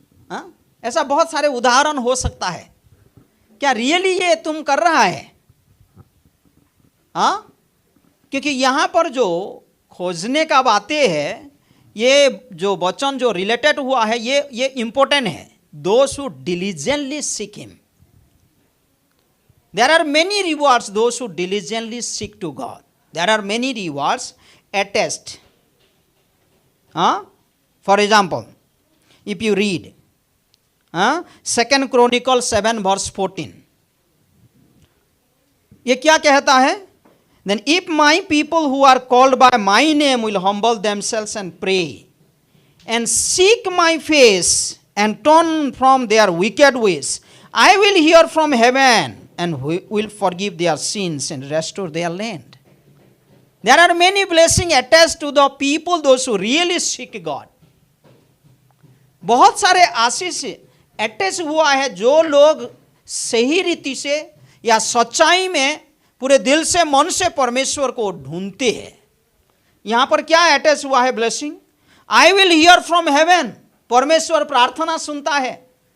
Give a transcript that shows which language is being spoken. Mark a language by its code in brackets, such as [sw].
[hi] हाँ? ऐसा बहुत सारे उदाहरण हो सकता है। क्या रियली ये तुम कर रहा है? हाँ? क्योंकि यहाँ पर जो खोजने का बातें है, ये जो वचन जो रिलेटेड हुआ है, ये इंपॉर्टेंट है। [en] Those who diligently seek Him, there are many rewards. Those who diligently seek to God, there are many rewards attached. For example, if you read 2 Chronicles 7 verse 14, [hi] ये क्या कहता है? [en] Then if my people who are called by my name will humble themselves and pray and seek my face and turn from their wicked ways, I will hear from heaven and will forgive their sins and restore their land. There are many blessings attached to the people, those who really seek God. [hi] बहुत सारे आशीष attach हुआ है जो लोग सही रीति से या सच्चाई में पूरे दिल से मन से परमेश्वर को ढूंढते हैं। यहाँ पर क्या अटैच हुआ है? Blessing. [en] I will hear from heaven, [hi] परमेश्वर प्रार्थना सुनता है।